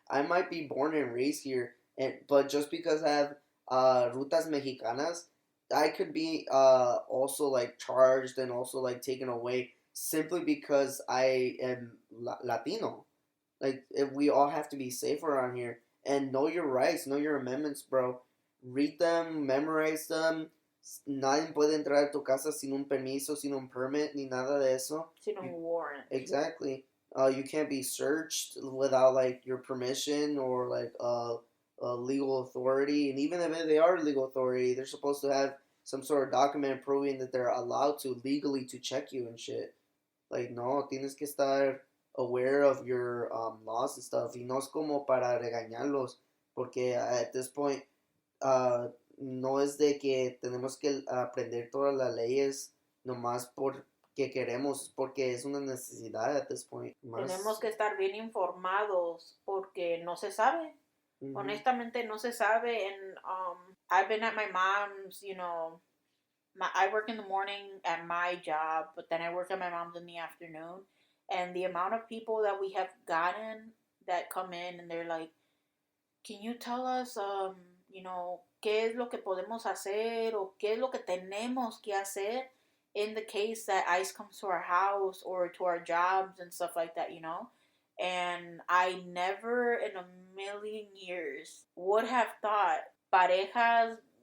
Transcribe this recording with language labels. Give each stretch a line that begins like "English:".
English: I might be born and raised here, but just because I have
Spanish: rutas mexicanas,
English: I could be also like charged and also like taken away simply because I am Latino. Like, if we all have to be safe around here and know your rights, know your amendments, bro. Read them, memorize them.
Spanish: Nadie puede entrar a tu casa sin un permiso, sin un permit, ni nada de eso. Sin un warrant.
English: Exactly. You can't be searched without like your permission or like a legal authority. And even if they are legal authority, they're supposed to have some sort of document proving that they're allowed to legally to check you and shit. Like, no,
Spanish: tienes que estar
English: aware of your laws and stuff.
Spanish: Y no es como para regañarlos, porque
English: at this point,
Spanish: no es de que tenemos que aprender todas las leyes nomás porque queremos, porque es una necesidad at this point. Tenemos que estar bien informados porque no se sabe. Mm-hmm. Honestamente, no se sabe.
English: And I've been at my mom's, I work in the morning at my job, but then I work at my mom's in the afternoon. And the amount of people that we have gotten that come in and they're like, can you tell us,
Spanish: qué es lo que podemos hacer o qué es lo que tenemos que hacer
English: in the case that ICE comes to our house or to our jobs and stuff like that, And I never in a million years would have thought parejas,